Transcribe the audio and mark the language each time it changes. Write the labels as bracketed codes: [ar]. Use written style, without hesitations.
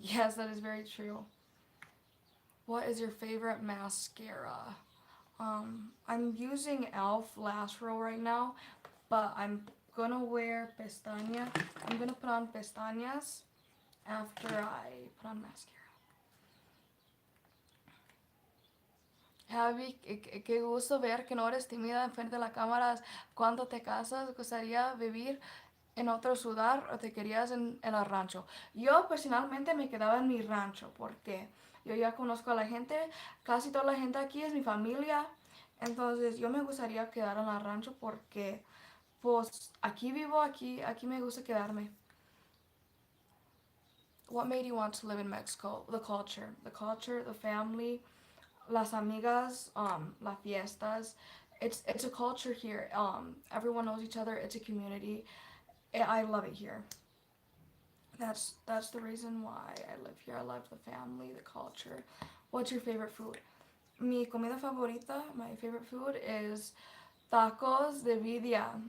[en] Yes, that is very true. What is your favorite mascara? I'm using e.l.f. Lash Roll right now, but I'm gonna wear pestañas. I'm gonna put on pestañas after I put on mascara. [es] Javi, qué gusto ver que no eres tímida enfrente de la cámara. Cuando te casas, ¿gustaría vivir en otro ciudad o te querías en el rancho? Yo personalmente me quedaba en mi rancho porque yo ya conozco a la gente, casi toda la gente aquí es mi familia, entonces yo me gustaría quedar en el rancho porque pues aquí vivo, aquí me gusta quedarme. [en] What made you want to live in Mexico? The family, [es] las amigas, las fiestas. [en] It's a culture here. Everyone knows each other. It's a community. I love it here. That's the reason why I live here. I love the family, the culture. What's your favorite food? [es] Mi comida favorita, [en] my favorite food is [es] tacos de vidya.